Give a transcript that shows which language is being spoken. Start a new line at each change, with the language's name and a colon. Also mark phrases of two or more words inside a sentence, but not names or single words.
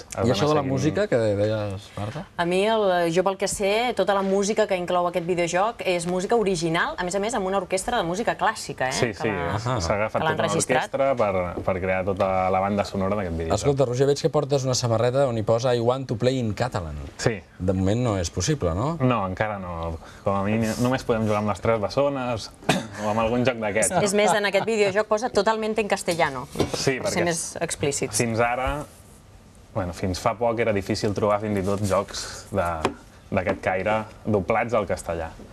Catalan: I això de la música que deies, Marta? A mi, jo pel que sé, tota la música que inclou aquest videojoc és música original, a més, amb una orquestra de música clàssica, Sí, s'ha agafat tota l'orquestra per crear tota la banda sonora d'aquest videojoc. Escolta, Roger, veig que portes una samarreta on hi posa
English: I want to play in Catalan.
Catalan: Sí. De moment no és possible, no? No, encara no. Com a mínim, només podem jugar amb les 3 bessones o amb algun joc d'aquests. És més, en aquest videojoc posa totalment en castellano, per ser més explícits. Fins ara, fins fa poc era difícil trobar fins i tot jocs d'aquest caire doblats al castellà.